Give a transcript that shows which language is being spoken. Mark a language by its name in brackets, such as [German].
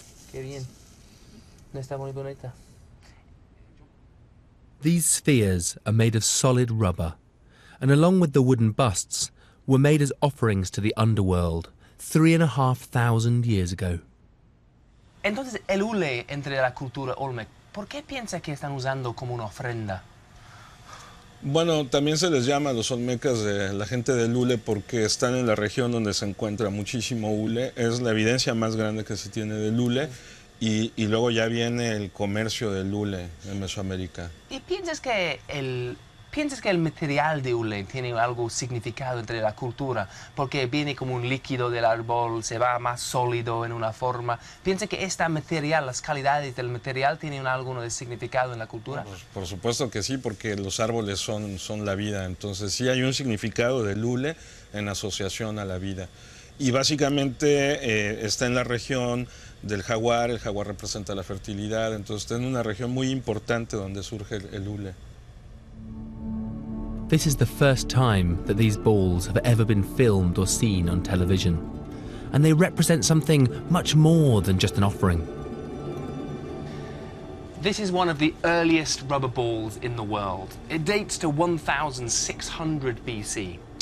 [Spanish] Qué bien. No está muy bonita. [English] These spheres are made of solid rubber, and along with the wooden busts, were made as offerings to the underworld 3,500 years ago. [Spanish] Entonces, el hule entre la cultura Olmec, ¿por qué piensa que están usando como una ofrenda? Bueno, también se les llama a los olmecas de la gente del hule porque están en la región donde se encuentra muchísimo hule. Es la evidencia más grande que se tiene del hule. Y luego ya viene el comercio del hule en Mesoamérica. ¿Y piensas que el material de hule tiene algo significado entre la cultura? Porque viene como un líquido del árbol, se va más sólido en una forma. ¿Piensas que este material, las calidades del material, tienen algo de significado en la cultura? Pues, por supuesto que sí, porque los árboles son la vida. Entonces sí hay un significado del hule en asociación a la vida. Y básicamente está en la región del jaguar. El jaguar representa la fertilidad, entonces está en una región muy importante donde surge el hule. [English] This is the first time that these balls have ever been filmed or seen on television, and they represent something much more than just an offering. This is one of the earliest rubber balls in the world. It dates to 1600 BC.